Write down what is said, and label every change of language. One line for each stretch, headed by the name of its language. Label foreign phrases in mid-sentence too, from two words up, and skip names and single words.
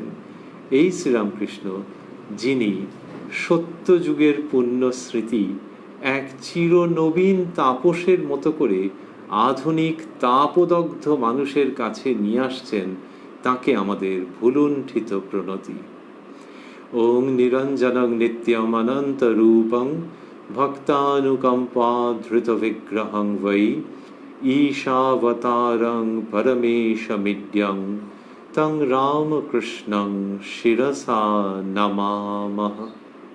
Bangla: এই শ্রীরামকৃষ্ণ, যিনি সত্য যুগের পুণ্য স্মৃতি এক চিরনবীন তাপসের মতো করে আধুনিক তাপদগ্ধ মানুষের কাছে নিয়ে আসছেন, তাকে আমাদের ভুলুণ্ঠিত প্রণতি।
Sanskrit: ওং নিরঞ্জনং নিত্যম অনন্ত রূপং ভক্তানুকম্পা ধৃত বিগ্রহং বৈ ঈশাবতারং পরমেশমিড্যং তং রামকৃষ্ণং শিরসা নমামঃ।